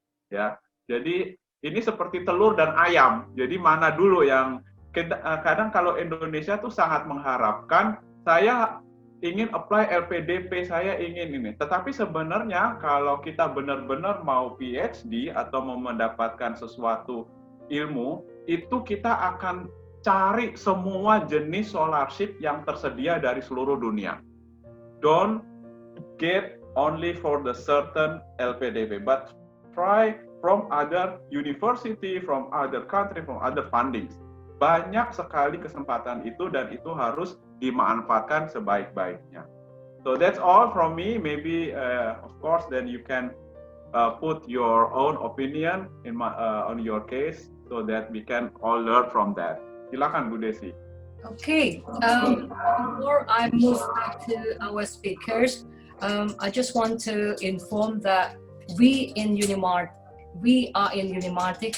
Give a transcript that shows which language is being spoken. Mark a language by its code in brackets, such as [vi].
[id] Ya, jadi ini seperti telur dan ayam. Jadi mana dulu yang kadang kalau Indonesia tuh sangat mengharapkan saya ingin apply LPDP, saya ingin ini. Tetapi sebenarnya kalau kita benar-benar mau PhD atau mau mendapatkan sesuatu ilmu, itu kita akan cari semua jenis scholarship yang tersedia dari seluruh dunia. [en] Don't get only for the certain LPDP, but try from other university, from other country, from other fundings. [id] Banyak sekali kesempatan itu dan itu harus dimanfaatkan sebaik-baiknya. [en] So that's all from me. Maybe, of course, then you can put your own opinion on your case so that we can all learn from that. [id] Silakan Bu Desi. [en] Okay, before I move back to our speakers, I just want to inform that we are in Unimatrix.